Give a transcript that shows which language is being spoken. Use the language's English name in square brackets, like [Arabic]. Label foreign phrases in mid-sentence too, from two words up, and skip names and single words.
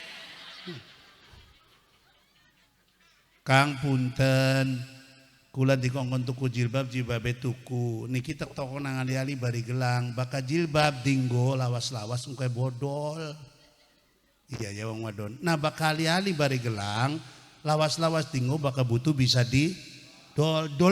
[Javanese] Kang punten kula dikongkon tuku jilbab jilbabe tuku. Niki tek toko nang ali-ali bari gelang. Baka jilbab dinggo lawas-lawas engke bodol. Iya ya wong wadon. Nah baka ali-ali bari gelang lawas-lawas dinggo baka butuh bisa di dol.